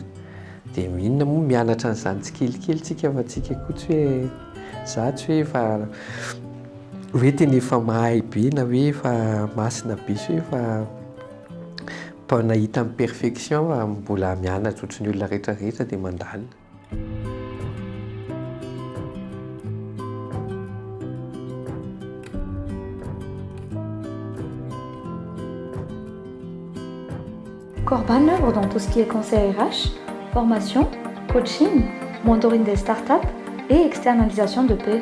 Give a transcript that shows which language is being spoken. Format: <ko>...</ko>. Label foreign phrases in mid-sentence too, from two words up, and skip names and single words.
<mg>Dia inona moa mianatra an'izany tsikelikely tsika fa tsika koa tsy hoe za tsy hoe fa hoe tena efa mahay be na hoe efa masina be sy hoe efa nahita amin'ny perfection fa mbola mianatra ohatran'ny olona rehetrarehetra dia mandalina.</mg> <fr>Corban œuvre dans tout ce qui est conseil RH, formation, coaching, mentoring des startups et externalisation de paix.</fr>